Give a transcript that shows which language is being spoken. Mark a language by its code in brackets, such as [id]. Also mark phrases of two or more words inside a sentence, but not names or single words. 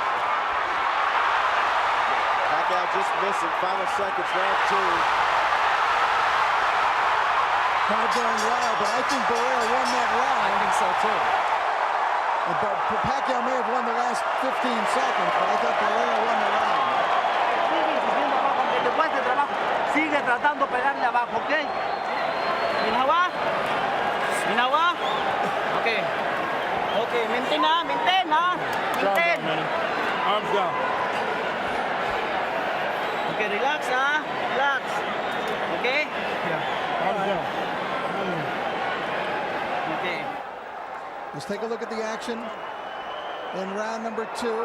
[en] Pacquiao just missing. Final seconds, round 2. Not going wild, but I think Barrera won that round. I think so too. But Pacquiao may have won the last 15 seconds, but I thought Barrera won the round. [es] Sigue insistiendo abajo, aunque te cueste trabajo. Sigue tratando de pegarle abajo, ¿ok? [ceb] Minawa. Minawa. Okay. Okay, maintain na, maintain na. Maintain. [en] Arms down. Okay, relax ha. Relax. Okay? Yeah. Arms down. Okay. Let's take a look at the action in round number 2.